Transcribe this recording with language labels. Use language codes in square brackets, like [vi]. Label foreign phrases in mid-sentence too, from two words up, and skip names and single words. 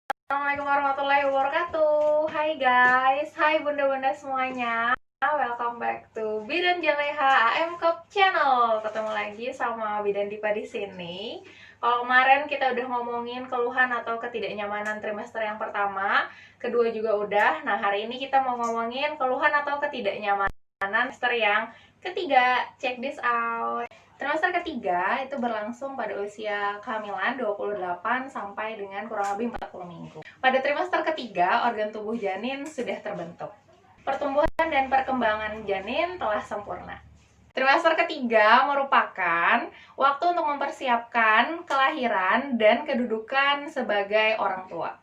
[ar] السلام عليكم ورحمة الله وبركاته. [id] Hai guys, hai bunda-bunda semuanya. [en] Welcome back to Bidan Jaleha AM Cup Channel. [id] Ketemu lagi sama Bidan Dipa di sini. Kalau kemarin kita udah ngomongin keluhan atau ketidaknyamanan trimester yang pertama, kedua juga udah. Nah, hari ini kita mau ngomongin keluhan atau ketidaknyamanan trimester yang ketiga. [en] Check this out. [id] Trimester ketiga itu berlangsung pada usia kehamilan 28 sampai dengan kurang lebih 40 minggu. Pada trimester ketiga, organ tubuh janin sudah terbentuk. Pertumbuhan dan perkembangan janin telah sempurna. Trimester ketiga merupakan waktu untuk mempersiapkan kelahiran dan kedudukan sebagai orang tua.